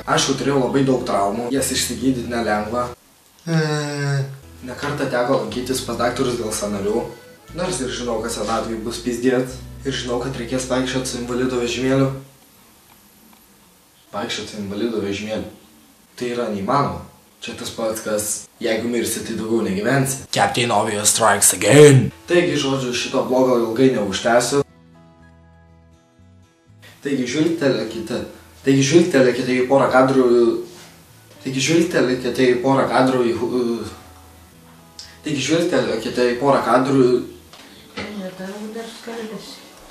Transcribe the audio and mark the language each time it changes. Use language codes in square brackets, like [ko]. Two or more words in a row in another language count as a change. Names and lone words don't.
[lt] Aš jau turėjau labai daug traumų, jas išsigydyti nelengva. Nekartą teko lankytis pas daktarus dėl sąnarių. Nors ir žinau, kad senatvėj bus pizdėt. Ir žinau, kad reikės vaikščioti su invalido vežimėliu. Vaikščioti su invalido vežimėliu. Tai yra neįmanoma. Čia tas pats, kas jeigu mirsi, tai daugiau negyvensi. [en] Captain Obvious strikes again. [lt] Taigi, žodžiu, šito blogo ilgai neužtęsiu. Taigi, žvilgtelėkite į porą kadrų... Ne, tavo dar skaldėsi.